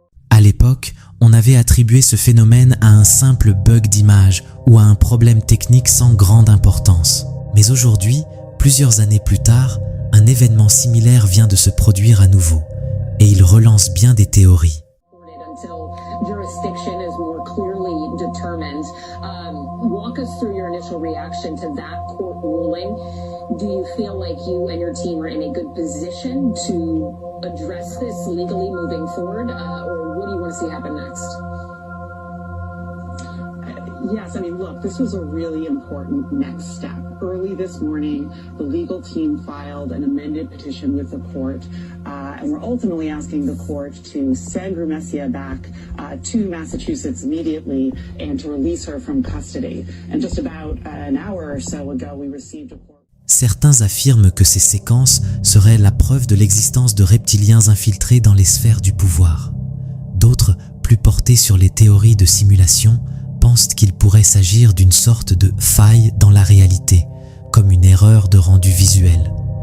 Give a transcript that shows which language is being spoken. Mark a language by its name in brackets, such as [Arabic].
[French] À l'époque, on avait attribué ce phénomène à un simple bug d'image ou à un problème technique sans grande importance. Mais aujourd'hui, plusieurs années plus tard, un événement similaire vient de se produire à nouveau, et il relance bien des théories. [English] Jurisdiction is more clearly determined. Walk us through your initial reaction to that court ruling. Do you feel like you and your team are in a good position to address this legally moving forward, or what do you want to see happen next? Yes, I mean, look, this was a really important next step. Early this morning, the legal team filed an amended petition with the court, and we're ultimately asking the court to send Rumessia back to Massachusetts immediately and to release her from custody. And just about an hour or so ago, we received a court. [French] Certains affirment que ces séquences seraient la preuve de l'existence de reptiliens infiltrés dans les sphères du pouvoir. D'autres, plus portés sur les théories de simulation, pensent qu'il pourrait s'agir d'une sorte de faille dans la réalité, comme une erreur de rendu visuel.